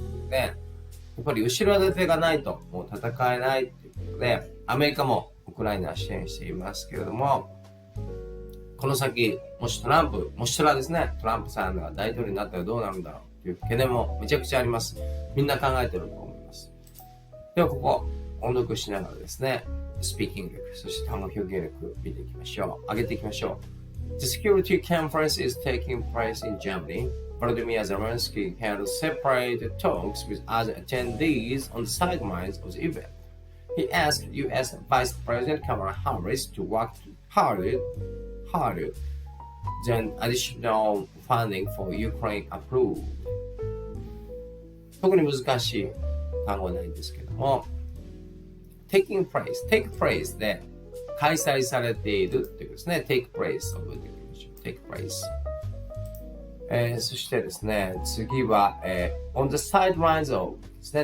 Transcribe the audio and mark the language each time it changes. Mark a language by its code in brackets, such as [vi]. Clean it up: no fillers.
[ja] で、やっぱり後ろ盾がないともう戦えないということで、アメリカもウクライナを支援していますけれども、この先、もしトランプさんが大統領になったらどうなるんだろうという懸念もめちゃくちゃあります。みんな考えてると思います。ではここ、音読しながらですね、スピーキング力、そして単語表現力見ていきましょう。上げていきましょう。 [en] The security conference is taking place in Germany. Volodymyr Zelensky held separate talks with other attendees on the sidelines of the event. He asked U.S. Vice President Kamala Harris to work harder than additional funding for Ukraine approved. [ja] 特に難しい単語はないんですけども、take place で開催されているということですね。 take place を覚えておきましょう。take place。そしてですね、次は、on the sidelines of ですね。